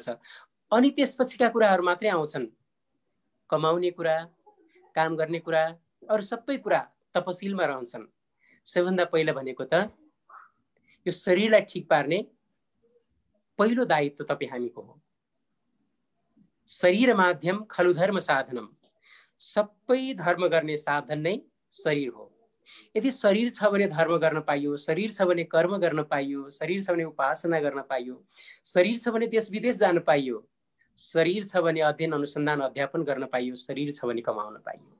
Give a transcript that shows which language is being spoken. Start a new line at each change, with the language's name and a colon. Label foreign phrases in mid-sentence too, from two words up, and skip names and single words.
Nepali: अनि त्यसपछिका कुराहरू मात्रै आउँछन्। कमाउने कुरा, काम गर्ने कुरा, अरू सबै कुरा तपसिलमा रहन्छन्। सबैभन्दा पहिला भनेको त यो शरीरलाई ठिक पार्ने पहिलो दायित्व तपाईँ हामीको हो।
Sanskrit: शरीर माध्यम खलु धर्म साधनम,
Nepali: सबै धर्म गर्ने साधन नै शरीर हो। यदि शरीर छ भने धर्म गर्न पाइयो, शरीर छ भने कर्म गर्न पाइयो, शरीर छ भने उपासना गर्न पाइयो, शरीर छ भने देश विदेश जान पाइयो, शरीर छ भने अध्ययन अनुसन्धान अध्यापन गर्न पाइयो, शरीर छ भने कमाउन पाइयो।